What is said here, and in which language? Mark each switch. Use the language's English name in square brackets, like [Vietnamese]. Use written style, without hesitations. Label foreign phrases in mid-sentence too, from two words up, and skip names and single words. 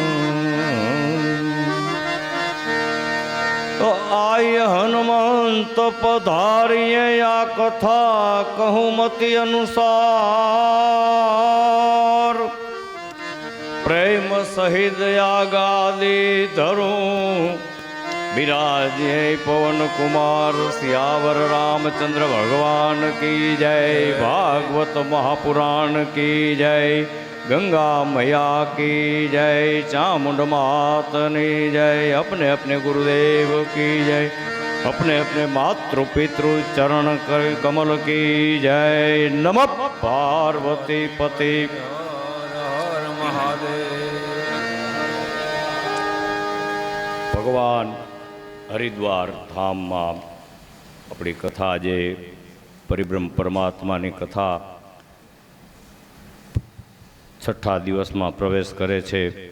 [Hindi] तो आय हनुमंत पधारीए आ कथा कहुं मति अनुसार प्रेम सहित यागादी धरुं बिराजे पवन कुमार सियावर रामचंद्र भगवान की जय. भागवत महापुराण की जय. गंगा मैया की जय. [Gujarati] ચામુંડ માતની જય. [Hindi] अपने अपने गुरुदेव की जय. अपने अपने मातृ पितृ चरण कमल की जय. नमः पार्वती पति. [Gujarati] ભગવાન હરિદ્વાર ધામમાં આપણી કથા જે પરિબ્રહ્મ પરમાત્માની કથા છઠ્ઠા દિવસમાં પ્રવેશ કરે છે.